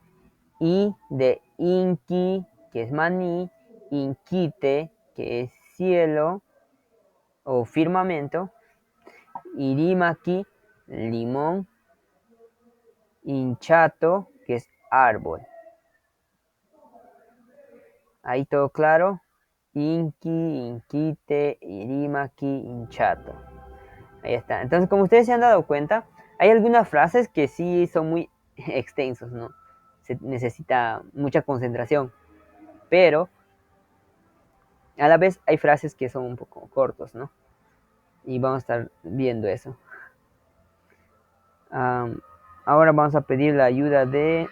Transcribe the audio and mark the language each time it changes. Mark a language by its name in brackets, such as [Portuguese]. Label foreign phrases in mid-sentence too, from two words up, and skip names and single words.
[Spanish] Y de inki, que es maní, inquite, que es cielo o firmamento, irimaki, limón, inchato, que es árbol. Ahí todo claro. Inki, [Asháninka] inquite, irimaki, inchato. [Spanish] Ahí está. Entonces, como ustedes se han dado cuenta, hay algunas frases que sí son muy extensos, ¿no? Se necesita mucha concentración. Pero a la vez hay frases que son un poco cortos, ¿no? Y vamos a estar viendo eso. Ahora vamos a pedir la ayuda de...